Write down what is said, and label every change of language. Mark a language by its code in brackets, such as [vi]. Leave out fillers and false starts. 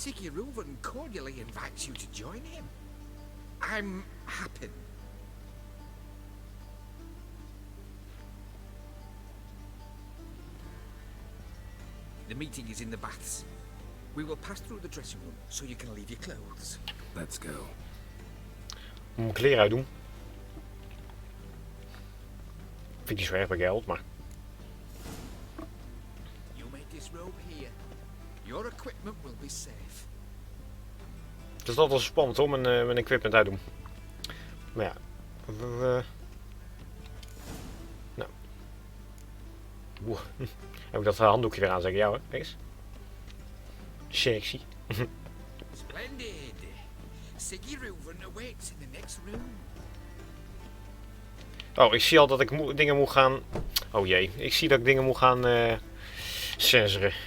[en] Wolven cordially invites you to join him. I'm happy. The meeting is in the baths. We will pass through the dressing room, so you can leave your clothes. Let's go. [nl] Moet mijn kleren uitdoen. Vind ik zo erg bij geld, maar... [en] You may disrobe here. Your equipment will be safe. [nl] Het is altijd spannend hoor, mijn equipment uitdoen. Maar ja. Nou. Oeh. Heb ik dat handdoekje weer aan, zeg ik jou, hè? Kijk eens. Sexy. [en] Splendid. Wolven awaits in the next room. [nl] Oh, ik zie al dat ik dingen moet gaan... Oh jee, ik zie dat ik dingen moet gaan censoren.